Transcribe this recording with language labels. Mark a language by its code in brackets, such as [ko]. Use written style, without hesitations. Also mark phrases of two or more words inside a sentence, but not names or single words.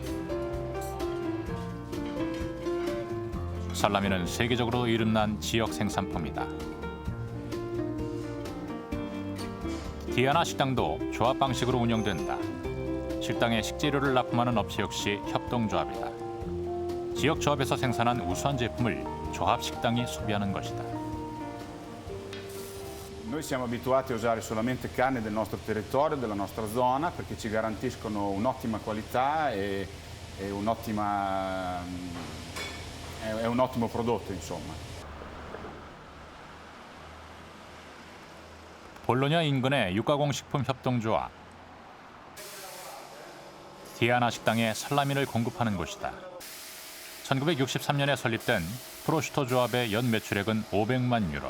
[ko] 살라미는 세계적으로 이름난 지역 생산품이다. 디아나 식당도 조합 방식으로 운영된다. 식당에 식재료를 납품하는 업체 역시 협동조합이다. 지역 조합에서 생산한 우수한 제품을 조합 식당이 소비하는 것이다. [it] Noi siamo abituati a usare solamente carne del nostro territorio, della nostra zona, perché ci garantiscono un'ottima qualità e è un ottimo prodotto, insomma. [ko] 볼로냐 인근의 육가공식품 협동조합. 디아나 식당에 살라미를 공급하는 곳이다. 1963년에 설립된 프로슈토 조합의 연 매출액은 500만 유로.